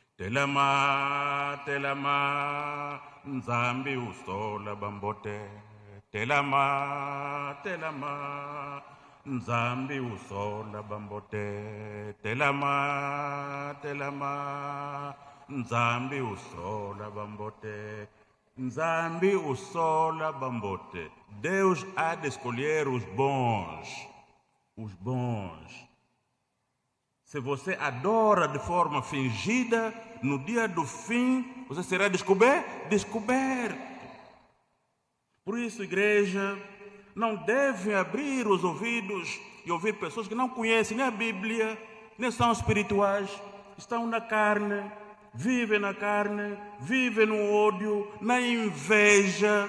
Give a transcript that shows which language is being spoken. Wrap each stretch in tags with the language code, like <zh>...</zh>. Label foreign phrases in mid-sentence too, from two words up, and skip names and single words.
<kg>telama, Nzambi usola bambote, telama, Nzambi usola bambote, telama, Nzambi usola bambote, Nzambi usola bambote.</kg> <pt>Deus há de escolher os bons. Se você adora de forma fingida, no dia do fim, você será descoberto. Por isso, igreja, não deve abrir os ouvidos e ouvir pessoas que não conhecem nem a Bíblia, nem são espirituais, estão na carne, vivem na carne, vivem no ódio, na inveja.</pt>